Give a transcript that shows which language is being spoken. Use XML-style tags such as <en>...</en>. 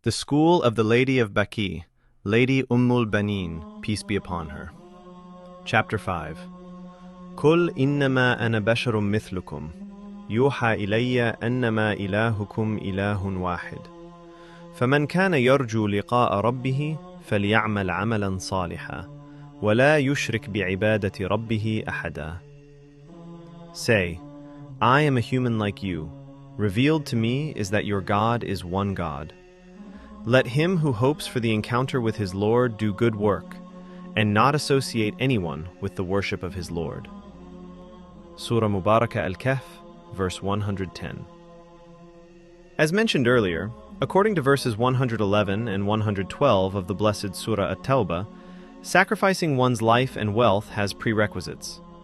<en>The School of the Lady of Baqi, Lady Umul Banin, peace be upon her. Chapter 5.</en> <ar>قل إنما أنا بشر مثلكم يوحى إلي أنما إلهكم إله واحد فمن كان يرجو لقاء ربه فليعمل عملا صالحا ولا يشرك بعبادة ربه أحدا.</ar> <en>Say, I am a human like you. Revealed to me is that your God is one God. Let him who hopes for the encounter with his Lord do good work, and not associate anyone with the worship of his Lord. Surah Mubarakah Al-Kahf, verse 110. As mentioned earlier, according to verses 111 and 112 of the blessed Surah At-Tawbah, sacrificing one's life and wealth has prerequisites.</en>